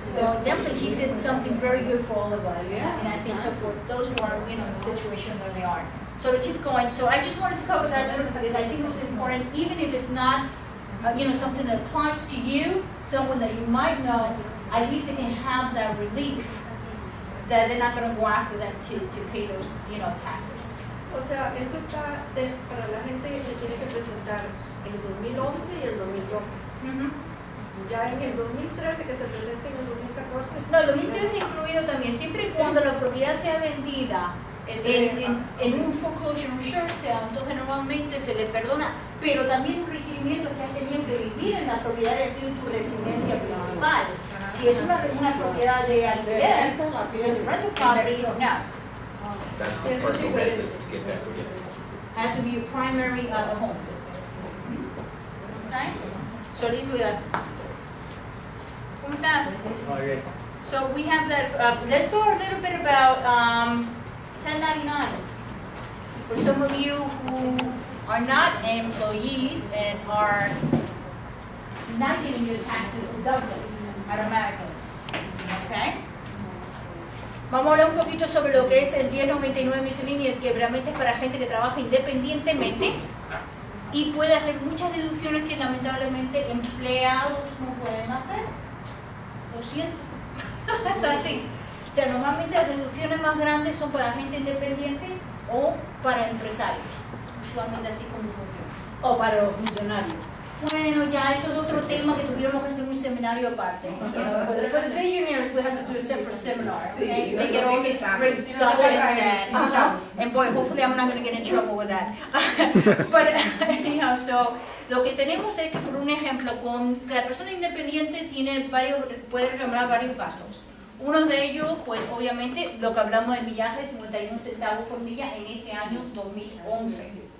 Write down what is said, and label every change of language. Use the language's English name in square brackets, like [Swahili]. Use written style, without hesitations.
[English] So definitely he did something very good for all of us. And I think so for those who are, in the situation that they are. So to keep going, so I just wanted to cover that a little bit because I think it was important, even if it's not something that applies to you, someone that you might know, at least they can have that relief that they're not going to go after them to pay those, taxes. [Spanish] O sea, eso está para la gente que tiene que presentar el 2011 y el 2012. Ya en el 2013 que se presente en el 2014. No, el 2013 incluido también, siempre y cuando la propiedad sea vendida en un [English] foreclosure insurance sale, [Spanish] entonces normalmente se le perdona, pero también un requerimiento que has tenido que vivir en la propiedad y ha sido tu residencia principal. Si es una propiedad de alquiler, es [English] rental property, [Spanish] no. [English] That's for personal residence to get that forgiveness. Has to be your primary home. Okay? So Liz, [Spanish] ¿cómo estás? [English] So we have that, let's go a little bit about 1099s. For some of you who are not employees and are not getting your taxes deducted automatically. Okay? [Spanish] Vamos a hablar un poquito sobre lo que es el 1099 miscellaneous, que realmente es para gente que trabaja independientemente y puede hacer muchas deducciones que lamentablemente empleados no pueden hacer. Lo siento. Es así. O sea, normalmente las deducciones más grandes son para gente independiente o para empresarios. Usualmente así como funciona. O para los millonarios. Bueno, ya esto es otro tema que tuviéramos que hacer un seminario aparte. [English] For the billionaires, we have to do a separate seminar. Okay? They get all these great documents and boy, hopefully I'm not going to get in trouble with that. But anyhow, so [Spanish] lo que tenemos es que, por un ejemplo, con que la persona independiente puede reclamar varios gastos. Uno de ellos, pues obviamente, lo que hablamos de millaje de 51 centavos por milla en este año 2011.